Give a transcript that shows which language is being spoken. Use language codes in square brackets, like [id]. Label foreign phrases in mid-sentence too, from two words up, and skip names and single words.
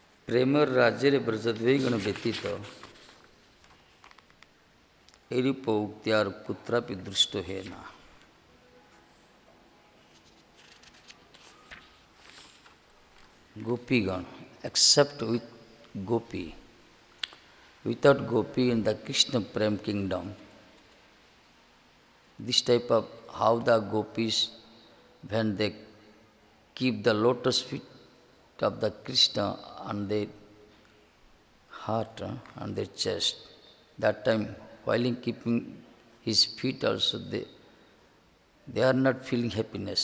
[or] ପ୍ରେମର ରାଜ୍ୟରେ ବ୍ରଜଦ୍ୱୈଗଣ ବ୍ୟତୀତ ଏରୂପ ଉକ୍ତିଆର କୁତ୍ରାପି ଦୃଷ୍ଟ ହୁଏ ନା। [en] Gopigan, except with Gopi. Without Gopi in the Krishna Prem kingdom, this type of how the gopis, when they keep the lotus feet of the Krishna on their heart on their chest, that time while in keeping his feet also they are not feeling happiness.